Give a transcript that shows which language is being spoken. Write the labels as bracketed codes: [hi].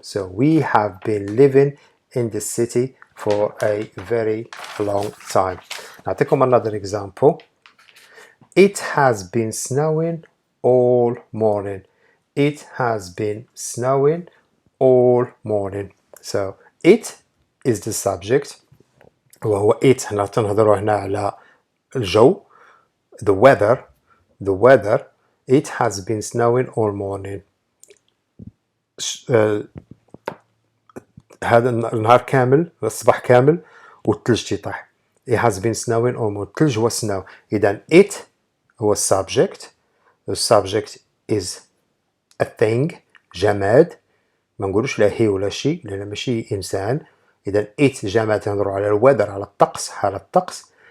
[en] So we have been living in this city for a very long time. [ar] نعطيكم [en] another example. It has been snowing all morning. It has been snowing all morning. So it is the subject. [ar] وهو it حنا تنهضروا هنا على الجو. [en] The weather. It has been snowing all morning. [ar] هذا النهار كامل، الصباح كامل والثلج تيطيح. [en] It has been snowing all morning. [ar] الثلج هو [en] snow. [ar] إذا it هو subject. [en] The subject is a thing، [ar] جماد. ما نقولوش لا هي ولا شيء لأن ماشي إنسان. إذا it جماد تنهضروا على الweather، على الطقس، حالة الطقس.